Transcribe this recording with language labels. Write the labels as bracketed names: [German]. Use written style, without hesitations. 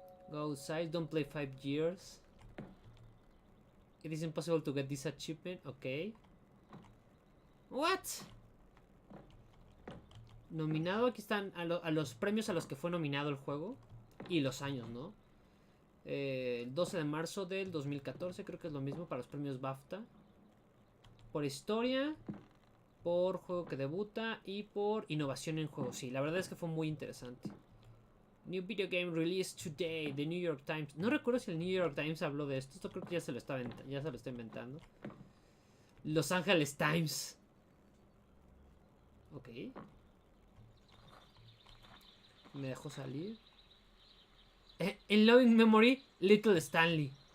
[English] Go outside, don't play 5 years. It is impossible to get this achievement, ok. What? [Spanish] Nominado, aquí están a los premios a los que fue nominado el juego. Y los años, ¿no? El 12 de marzo del 2014, creo que es lo mismo para los premios BAFTA. Por historia, por juego que debuta y por innovación en juego. Sí, la verdad es que fue muy interesante. [English] New video game released today, The New York Times. [Spanish] No recuerdo si el New York Times habló de esto. Esto creo que ya se lo está inventando. Los Angeles Times. Ok. Me dejó salir. En Loving Memory, Little Stanley.